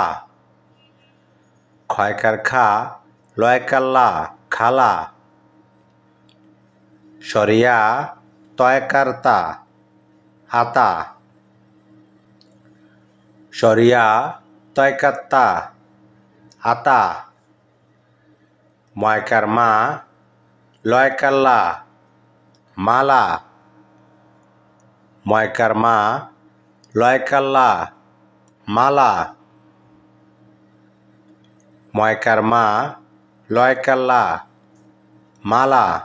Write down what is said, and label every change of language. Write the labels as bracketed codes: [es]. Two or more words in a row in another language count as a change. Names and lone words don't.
[bn] ক্ষয়কার খা, লয়কার লা, খালা। সরিয়া তয়কার তা, হাতা। সরিয়া তয়কার তা, হাতা। ময়কার মা, লয়কার লা, মালা। ময়কার মা, লয়কার লা, মালা। ময়কার মা, লয়কার লা, মালা।